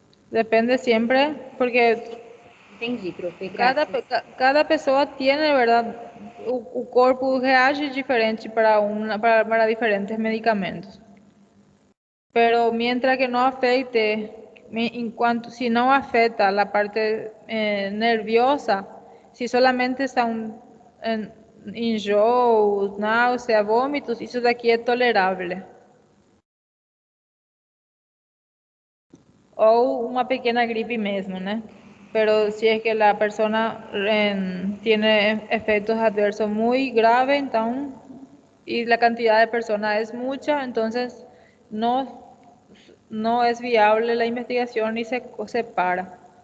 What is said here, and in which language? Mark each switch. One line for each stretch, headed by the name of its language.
Spanish: Depende siempre, porque
Portuguese: Entendi, profe. Graças. cada pessoa tem, verdade, o corpo reage diferente para diferentes medicamentos.
Spanish: Pero mientras que no afecte, si no afecta la parte nerviosa, si solamente son enjoos, náuseas, vómitos, eso de aquí es tolerable.
Portuguese: Ou uma pequena gripe mesmo, né?
Spanish: Pero si es que la persona tiene efectos adversos muy graves, entonces, y la cantidad de personas es mucha, entonces no es viable la investigación y se para.